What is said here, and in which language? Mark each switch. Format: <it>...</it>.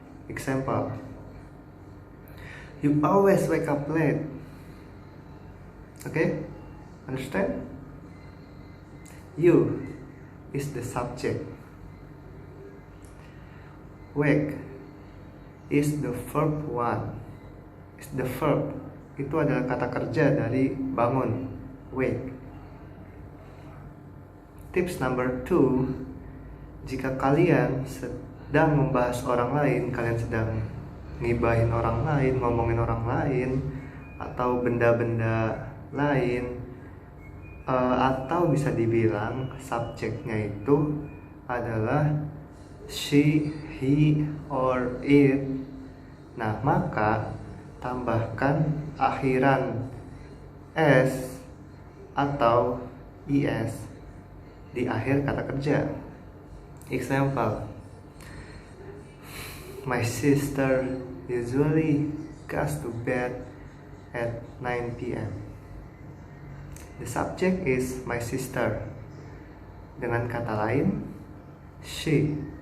<en>Example, you always wake up late. Okay, understand? You is the subject, wake is the verb 1. Is the verb,</en> <id>itu adalah kata kerja dari bangun, wake.</id> <en>Tips number 2,</en> <id>jika kalian sedang membahas orang lain, kalian sedang ngibahin orang lain, ngomongin orang lain, atau benda-benda lain, atau bisa dibilang subjeknya itu adalah</id> <en>she, he, or it.</en> <id>Nah, maka tambahkan akhiran s atau es di akhir kata kerja.</id> <en>Example, my sister usually goes to bed at 9 p.m. The subject is my sister.</en> <id>Dengan kata lain,</id> <en>she.</en>